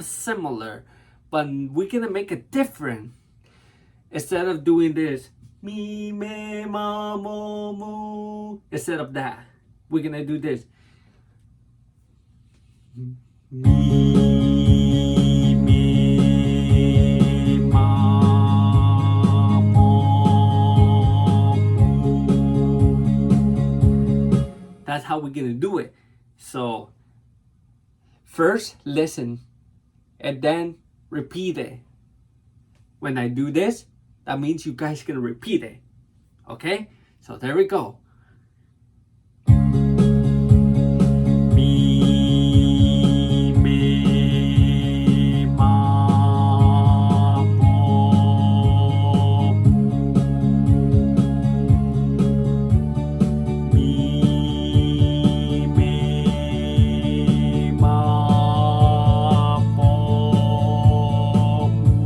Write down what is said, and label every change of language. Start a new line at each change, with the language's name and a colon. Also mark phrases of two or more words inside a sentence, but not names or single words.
English: similar, but we're gonna make it different. Instead of doing this, me, me, ma, mo, mo, instead of that, we're gonna do this. Me, me, ma, mo, mo. That's how we're gonna do it. So, first listen and then repeat it. When I do this, that means you guys can repeat it. Okay? So there we go. Me, me, ma, mo. Me, me, ma, mo.